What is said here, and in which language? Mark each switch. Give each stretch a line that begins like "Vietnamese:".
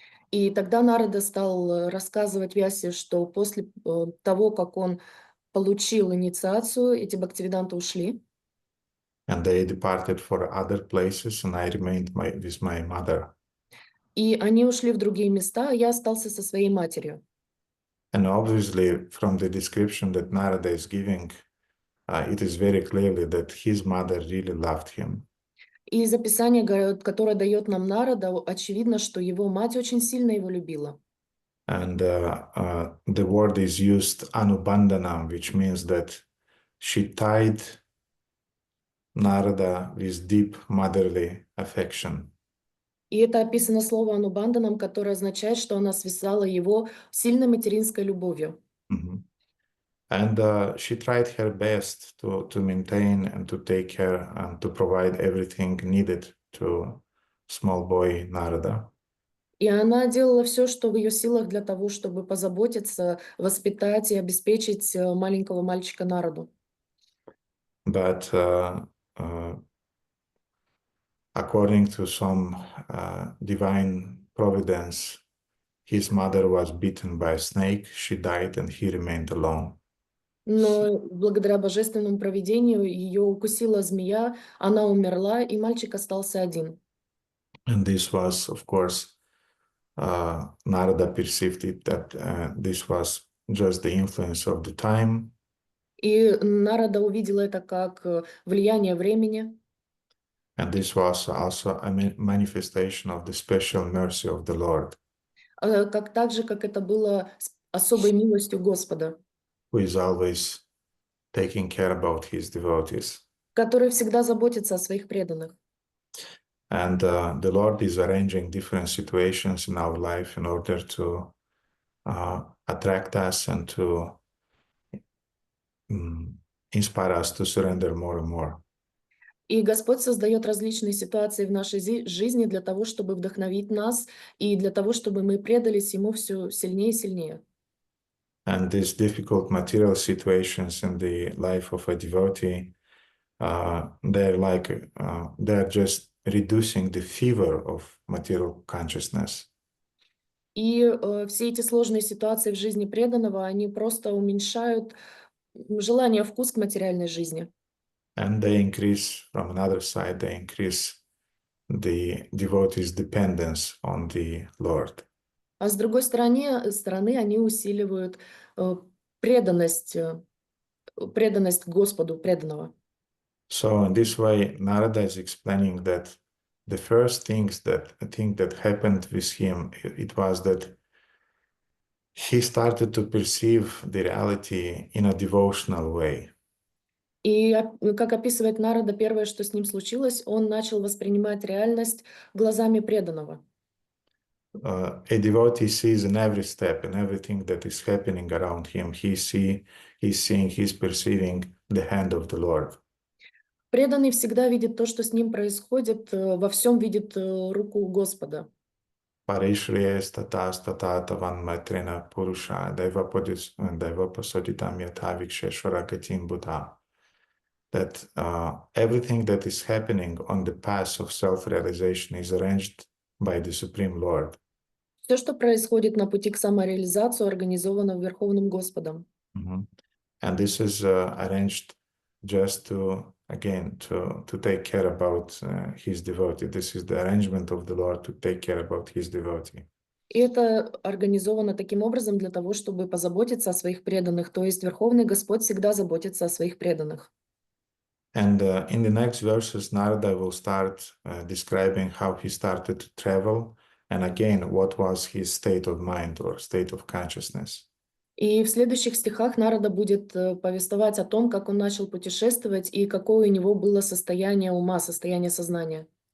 Russian: И тогда Нарада стал рассказывать Вьясе, что после того, как он получил инициацию, эти бхактивиданты ушли.
English: And they departed for other places, and I remained with my mother.
Russian: И они ушли в другие места, а я остался со своей матерью.
English: And obviously, from the description that Narada is giving, it is very clearly that his mother really loved him.
Russian: И из описания, которое дает нам Нарада, очевидно, что его мать очень сильно его любила.
English: And the word is used anubandhanam, which means that she tied Narada with deep motherly affection.
Russian: И это описано слово анубанданам, которое означает, что она связала его сильной материнской любовью. Mm-hmm.
English: And she tried her best to maintain and to take care and to provide everything needed to small boy Narada.
Russian: И она делала все, что в ее силах для того, чтобы позаботиться, воспитать и обеспечить маленького мальчика Нараду.
English: But according to some divine providence, his mother was bitten by a snake, she died, and he remained alone.
Russian: Но благодаря божественному провидению ее укусила змея, она умерла, и мальчик остался один.
English: And this was, of course, Narada perceived it that this was just the influence of the time.
Russian: И Нарада увидела это как влияние времени.
English: And this was also a manifestation of the special mercy of the Lord,
Russian: Как так же, как это было особой милостью Господа,
English: who is always taking care about his devotees.
Russian: который всегда заботится о своих преданных.
English: And the Lord is arranging different situations in our life in order to attract us and to inspire us to surrender more and more.
Russian: И Господь создает различные ситуации в нашей жизни для того, чтобы вдохновить нас и для того, чтобы мы предались Ему все сильнее и сильнее.
English: And these difficult material situations in the life of a devotee, they're just reducing the fever of material consciousness.
Russian: И все эти сложные ситуации в жизни преданного, они просто уменьшают желание, вкус к материальной жизни.
English: And they increase, from another side, they increase the devotee's dependence on the Lord.
Russian: А с другой стороны они усиливают преданность Господу преданного.
English: So in this way, Narada is explaining that the first thing that happened with him, it was that he started to perceive the reality in a devotional way.
Russian: И как описывает Нарада, первое, что с ним случилось, он начал воспринимать реальность глазами преданного.
English: A devotee sees in every step, in everything that is happening around him, he's perceiving the hand of the Lord.
Russian: Преданный всегда видит то, что с ним происходит, во всем видит руку Господа.
Sanskrit: Parishriye tata tavan matrina purusha daiva pasoditam yatha viksheshvara gatim buddha.
English: that everything that is happening on the path of self-realization is arranged by the Supreme Lord.
Russian: Все, что происходит на пути к самореализации, организовано Верховным Господом.
English: And this is arranged just to, again, to take care about his devotee. This is the arrangement of the Lord to take care about his devotee.
Russian: И это организовано таким образом для того, чтобы позаботиться о своих преданных. То есть Верховный Господь всегда заботится о своих преданных.
English: And in the next verses, Narada will start describing how he started to travel, and again, what was his state of mind or state of consciousness.
Russian: И в следующих стихах Нарада будет повествовать о том, как он начал путешествовать и какое у него было состояние ума, состояние сознания.